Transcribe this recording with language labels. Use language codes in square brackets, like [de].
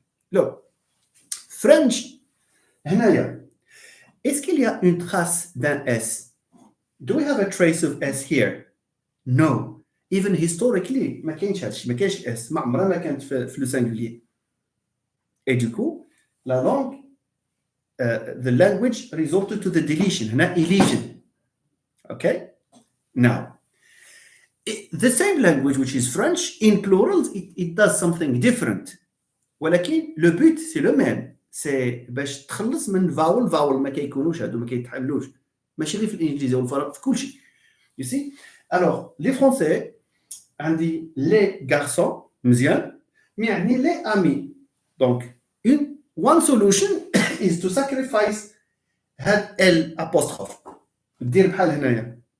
[en] Look, [fr] French, est-ce qu'il y a une trace d'un S? [en] Do we have a trace of S here? No. Even historically, [ar] ما كاينش S, ما عمرها ما كانت في [fr] le singulier. Et du coup, la langue, [en] the language resorted to the deletion, [ar] هنا [en] elision. Okay? Now, the same language, which is French, in plurals, it does something different. [fr] ولكن le but, c'est le même. C'est [ar] باش تخلص من vowel ما كيكونوش هادو ما كيتحملوش. ماشي غير في الانجليزي والفرنسي، في كل شيء. [en] You see? [fr] Alors, les Français, [ar] عندي [fr] les garçons, [ar] مزيان. [fr] يعني les amis. [en] Donc, one solution is to sacrifice [ar] هاد [en] L apostrophe. [ar] دير بحال هنايا.